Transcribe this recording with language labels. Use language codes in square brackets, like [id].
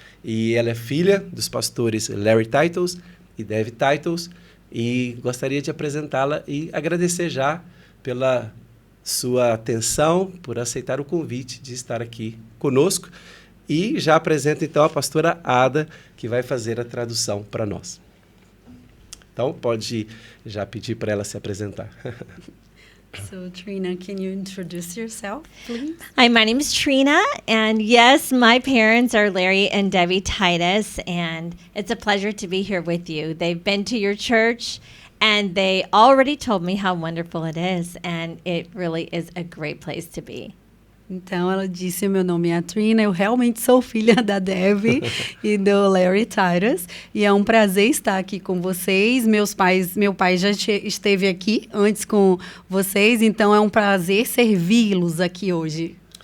[pt] E ela é filha dos pastores Larry Titles e Debbie Titles, e gostaria de apresentá-la e agradecer já pela sua atenção, por aceitar o convite de estar aqui conosco. E já apresento então a pastora Ada, que vai fazer a tradução para nós. Então, pode já pedir para ela se apresentar. [en] So, Trina, can you introduce yourself, please? Hi, my name is Trina, and yes, my parents are Larry and Debbie Titus, and it's a pleasure to be here with you. They've been to your church, and they already told me how wonderful it is, and it really is a great place to be. [pt] Então, ela disse, meu nome é Trina, eu realmente sou filha da Debbie e do Larry Titus, e é um prazer estar aqui com vocês. Meu pai já esteve aqui antes com vocês, então é um prazer servi-los aqui hoje.